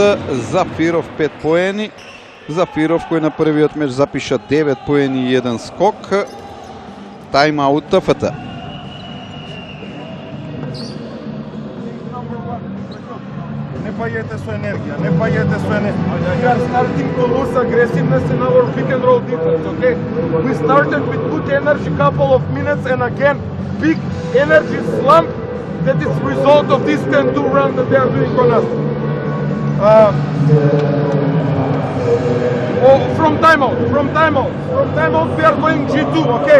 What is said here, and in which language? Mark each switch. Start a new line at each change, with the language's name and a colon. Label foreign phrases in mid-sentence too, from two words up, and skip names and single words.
Macedonian: Зафиров 5 поени. Зафиров кој на првиот меч запиша 9 поени и 1 скок. Тайм-аут ТФТ. Не бајете со енергија, не бајете со енергија.
English: We are starting to lose aggressiveness in our pick and roll defense, okay? We started with good energy couple of minutes and again big energy slump that is result of this 10-2 run that they are doing on us. From timeout we are going G2, okay?